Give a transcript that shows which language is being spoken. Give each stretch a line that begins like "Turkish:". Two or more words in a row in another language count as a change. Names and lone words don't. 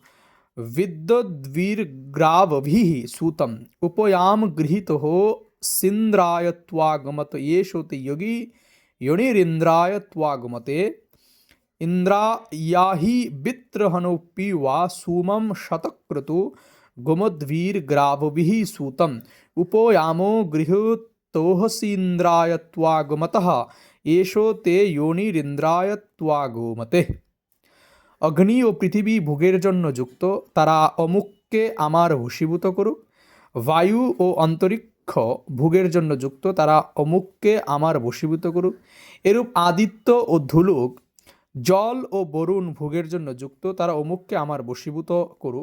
Sanskrit: विद्वद्वीर्ग्रावभिः सूतम् उपयाम गृहीतो सिन्द्राय त्वागमत येषो ते योगी योनिरिन्द्राय त्वागमते इंद्रायाहि वित्रहनोऽपि वा सूमं शतक्रतु गोमद्वीर्ग्रावभिः सूतम् उपोयामो गृहीतोऽसीन्द्राय त्वागमतः एषो ते योनिरिन्द्राय त्वागमते।
Bangla: অগ্নি ও পৃথিবী ভোগের জন্য যুক্ত, তারা অমুককে আমার বশীভূত করুক। বায়ু ও অন্তরিক্ষ ভোগের জন্য যুক্ত, তারা অমুককে আমার বশীভূত করুক। এরূপ আদিত্য ও ধুলুক, জল ও বরুণ ভোগের জন্য যুক্ত, তারা অমুককে আমার বশীভূত করুক।